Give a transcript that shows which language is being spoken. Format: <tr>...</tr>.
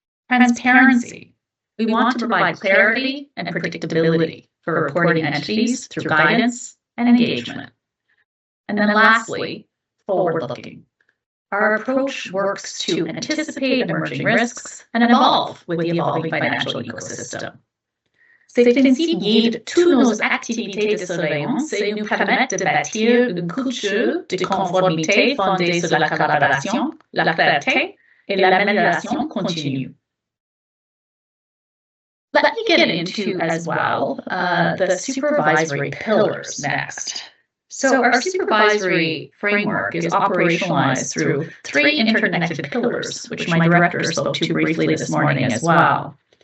<en>Transparency. We want to provide clarity and predictability for reporting entities through guidance and engagement. And then lastly, forward-looking. Our approach works to anticipate emerging risks and evolve with the evolving financial ecosystem.</en> <fr>Ces principes guident tous nos activités de surveillance et nous permettent de bâtir une culture de conformité fondée sur la collaboration, la clarté et l'amélioration continue.</fr> <en>Let me get into as well the supervisory pillars next. So our supervisory framework is operationalized through 3 interconnected pillars, which my director spoke to briefly this morning as well.</en>